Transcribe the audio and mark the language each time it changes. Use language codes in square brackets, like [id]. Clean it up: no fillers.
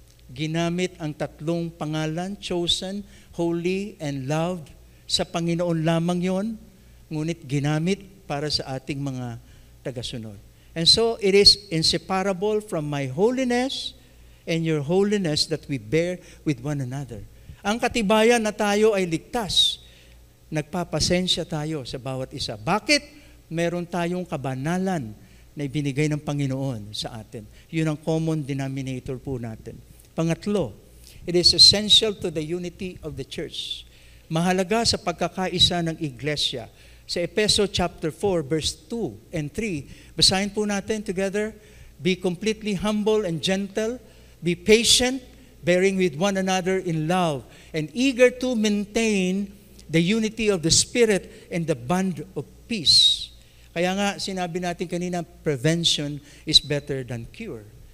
[tl] Ginamit ang tatlong pangalan, [en] chosen, holy, and loved. [tl] Sa Panginoon lamang yon, ngunit ginamit para sa ating mga tagasunod. [en] And so, it is inseparable from my holiness and your holiness that we bear with one another. [tl] Ang katibayan na tayo ay ligtas, nagpapasensya tayo sa bawat isa. Bakit? Meron tayong kabanalan na ibinigay ng Panginoon sa atin. Yun ang common denominator po natin. [en] Pangatlo, it is essential to the unity of the church. [tl] Mahalaga sa pagkakaisa ng iglesia. Sa Efeso chapter 4, verse 2 and 3, basahin po natin together. [en] Be completely humble and gentle. Be patient, bearing with one another in love, and eager to maintain the unity of the Spirit and the bond of peace. [tl] Kaya nga, sinabi natin kanina, [en] prevention is better than cure.